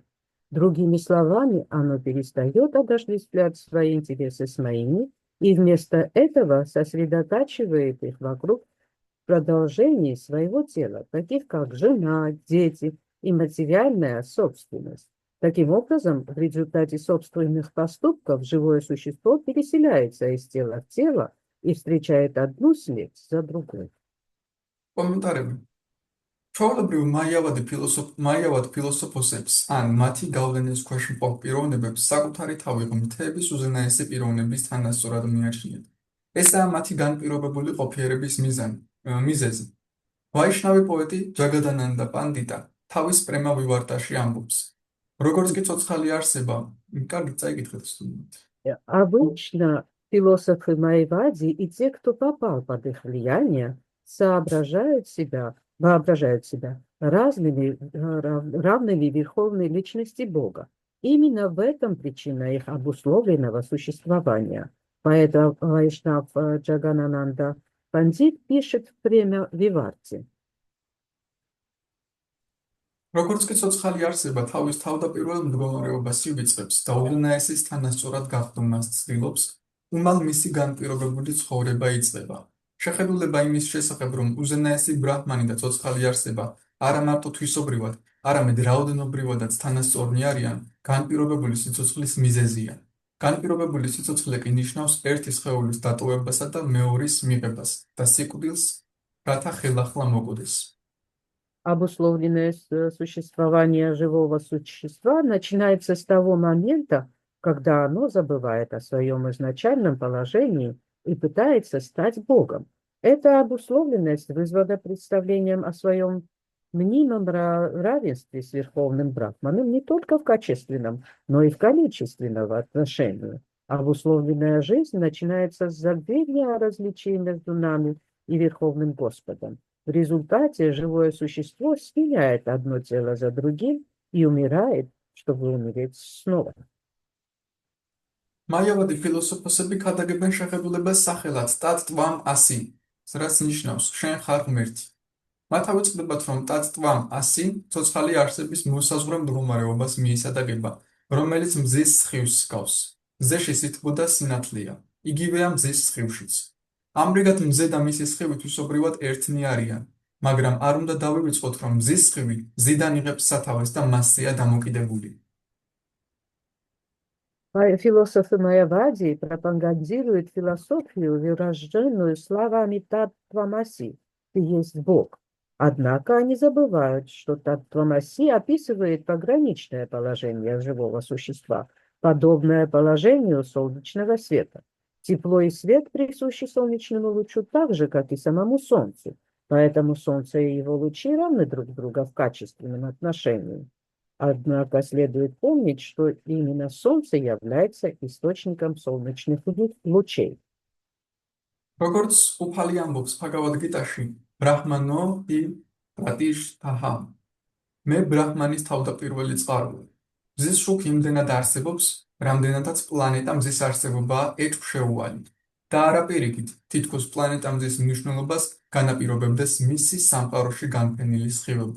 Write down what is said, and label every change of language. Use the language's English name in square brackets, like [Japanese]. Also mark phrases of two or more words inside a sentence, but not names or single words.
[Russian] Другими словами, оно перестает отождествлять свои интересы с моими, и вместо этого сосредотачивает их вокруг продолжений своего тела, таких как жена, дети и материальная собственность. Таким образом, в результате собственных поступков живое существо переселяется из тела в тело и встречает одну смерть за другой. [Georgian] კომენტარები. ჩვეულებრივ მაიავად ფილოსოფოსებს ან მათი გავლენის ქვეშ მყოფ პიროვნებებს საკუთარი თავი ღმრთების უზენაესი პიროვნების თანასწორად მიაჩნიათ. ესაა მათი განპირობებული ყოფიერების მიზეზი. ვაიშნავი პოეტი ჯაგადანანდა პანდიტა თავის პრემა ვივარტაში ამბობს. როგორც კი ცოცხალი არსება, კარგი წაიკითხეთ სტუდენტ. [Russian] Обычно философы Майявади и те, кто попал под их влияние, воображают себя равными верховной личности Бога. Именно в этом причина их обусловленного существования. Поэтому Вайшнав Джаганананда Пандит пишет в премя Виварти. [Georgian] როგორც კი ცოცხალი არსება თავის თავდაპირველ მდგომარეობას ივიწყებს და უზენაესის თანასწორად გახდომას ცდილობს, უმალ მისი განპირობებული ცხოვრება იწყება. შეხედულება იმის შესახებ, რომ უზენაესი ბრაჰმანი და ცოცხალი არსება არა მარტო თვისობრივად, არამედ რაოდენობრივადაც თანასწორნი არიან, განპირობებული სიცოცხლის მიზეზია. განპირობებული სიცოცხლე კი ნიშნავს ერთი სხეულის დატოვებასა და მეორის მიღებას და სიკვდილს, რათა ხელახლა მოკვდეს. [Russian] Обусловленное существование живого существа начинается с того момента, когда оно забывает о своем изначальном положении и пытается стать Богом. Эта обусловленность вызвана представлением о своем мнимом равенстве с Верховным Брахманом не только в качественном, но и в количественном отношении. Обусловленная жизнь начинается с забвения о различии между нами и Верховным Господом. В результате живое существо сменяет одно тело за другим и умирает, чтобы умереть снова. [Georgian] მაიავადი ფილოსოფოსები ქადაგებენ შეხედულებას სახელად [Sanskrit] तत् त्वम् असि, [Georgian] რაც ნიშნავს შენ ხარ ღმერთი. მათ ავიწყდებათ, რომ [Sanskrit] तत् त्वम् असि [Georgian] ცოცხალი არსების მოსაზღვრე მდგომარეობას მიესადაგება, რომელიც მზის სხივს ჰგავს. მზეში სითბო და სინათლეა, იგივეა მზის სხივშიც. ამრიგად მზე და მისი სხივი თვისობრივად ერთნი არიან, მაგრამ არ უნდა დავივიწყოთ, რომ მზის სხივი მზიდან იღებს სათავეს და მასზეა დამოკიდებული. [Russian] Философы Майявади пропагандируют философию, выраженную словами «Таттвамаси» — «Ты есть Бог». Однако они забывают, что Таттвамаси описывает пограничное положение живого существа, подобное положению солнечного света. Тепло и свет присущи солнечному лучу так же, как и самому Солнцу, поэтому Солнце и его лучи равны друг другу в качественном отношении. Однако следует помнить, что именно Солнце является источником солнечных лучей. [Georgian] როგორც უფალი ამბობს ფაგავად გიტაში, [Sanskrit] ब्रह्मणो हि प्रतिष्ठाहम्. [Georgian] მე ბრაჰმანის თავდაპირველი წყაროა. მზის შუქი იმდენად არსებობს, რამდენადაც პლანეტა მზის არსებობაა ეჭვშეუვალი. და არა პირიქით, თითქოს პლანეტა მზის მნიშვნელობას განაპირობებდეს მისი სამყაროში განფენილი სხივები.